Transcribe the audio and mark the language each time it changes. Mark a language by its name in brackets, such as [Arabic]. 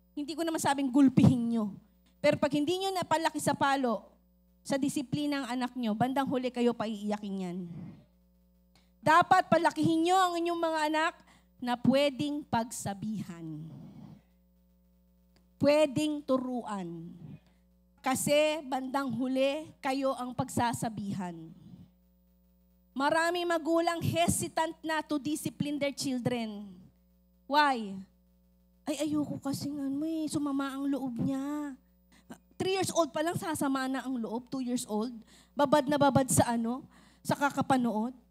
[Filipino] Hindi ko naman sabing gulpihin nyo. Pero pag hindi nyo napalaki sa palo, sa disiplina ng anak nyo, bandang huli kayo paiiyakin yan. Dapat palakihin nyo ang inyong mga anak na pwedeng pagsabihan. Pwedeng turuan. Kasi bandang huli, kayo ang pagsasabihan. Maraming magulang [English] hesitant na to discipline their children. Why? [Filipino] Ayoko kasi sumama ang loob niya. 3 years old pa lang, sasama na ang loob. 2 years old. Babad na babad sa sa kakapanood.